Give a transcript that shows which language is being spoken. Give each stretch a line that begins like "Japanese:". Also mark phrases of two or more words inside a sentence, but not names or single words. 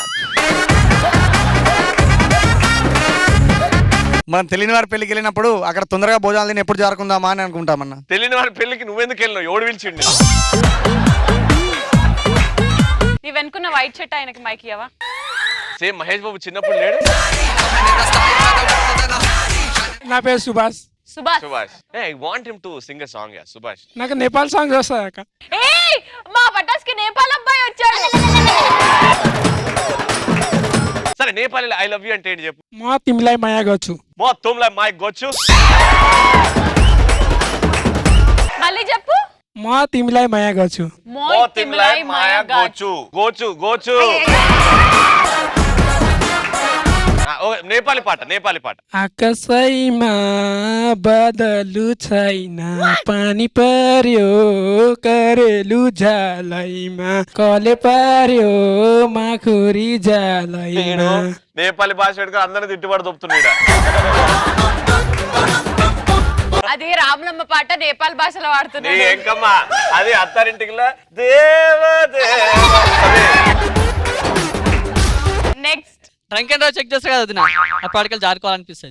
Telugu: వారి పెళ్లికి వెళ్ళినప్పుడు అక్కడ తొందరగా భోజనాలు తిని ఎప్పుడు జారుకుందామా అని అనుకుంటామన్నా. తెలియని వారి పెళ్లికి నువ్వెందుకు వెళ్ళినావు? ఎవడు పిలిచిండు? నీ వెనుకున్న
English: white shirt
Telugu: ఆయనకి మైక్ ఇవ్వవా? సేమ్ మహేష్ బాబు చిన్నప్పుడు లేడు. నా పేరు సుభాష్. సుభాష్.
English: I want him to sing a song. యా సుభాష్.
Telugu: నాకు నేపాల్ సాంగ్స్ వస్తాయి అక్క. ఏయ్ మా పటాస్ కి నేపాల్ అబ్బాయి వచ్చాడు. సరే నేపాలీలో
English: I love you
Telugu: అంటే ఏంటి చెప్పు.
Nepali: म तिमीलाई माया गर्छु. మొత్తం మాయ్ గొచ్చు.
Telugu: మళ్ళీ చెప్పు.
Nepali: म तिमीलाई माया गर्छु. तिमीलाई माया गर्छु गर्छु गर्छु.
Telugu: నేపాలి పాట.
Nepali: आकाशैमा बादलु छैन पानी पर्यो करेलु झालैमा कले पार्यो माखुरी झालैमा.
Telugu: నేపాలి భాష పెట్టుకుని అందరిని తిట్టుబడి దొప్పుతున్నాడు. అది రామలమ్మ పాట నేపాల్ భాషలో వాడుతున్నాడు. ఏంకమ్మా అది అత్తారింటికి దేవదేవ. నెక్స్ట్ ట్రంక్ అండ్ చెక్ చేస్తా కదా వదిన, అప్పటికెళ్ళి జారుకోవాలనిపిస్తుంది.